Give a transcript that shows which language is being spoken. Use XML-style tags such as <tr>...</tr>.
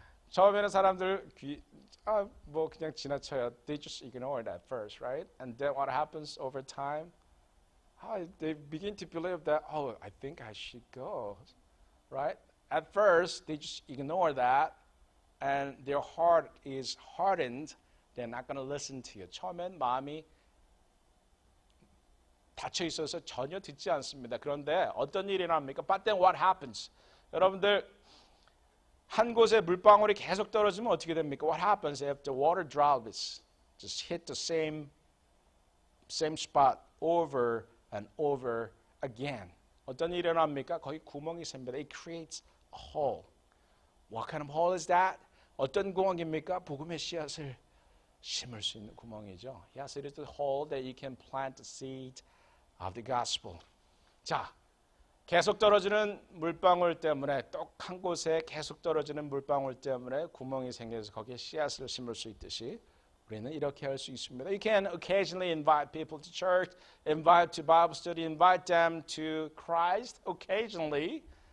<ko>처음에는 사람들 뭐 그냥 지나쳐요.</ko> <en>They just ignore it at first, right? And then what happens over time? They begin to believe that, I think I should go, right? At first, they just ignore that. And their heart is hardened, they're not going to listen to you.</en> <ko>처음엔 마음이 닫혀 있어서 전혀 듣지 않습니다. 그런데 어떤 일이 납니까?</ko> <en>But then what happens?</en> <ko>여러분들 한 곳에 물방울이 계속 떨어지면 어떻게 됩니까?</ko> <en>What happens if the water droplets just hit the same spot over and over again?</en> <ko>어떤 일이 일어납니까? 거기 구멍이 생깁니다.</ko> <en>It creates a hole. What kind of hole is that?</en> <ko>어떤 구멍입니까? 복음의 씨앗을 심을 수 있는 구멍이죠.</ko> <en>Yes, it is the hole that you can plant the seed of the gospel.</en> <ko>자, 계속 떨어지는 물방울 때문에 또 한 곳에 계속 떨어지는 물방울 때문에 구멍이 생겨서 거기에 씨앗을 심을 수 있듯이 우리는 이렇게 할 수 있습니다.</ko> <en>You can occasionally invite people to church, invite to Bible study, invite them to Christ occasionally.</en>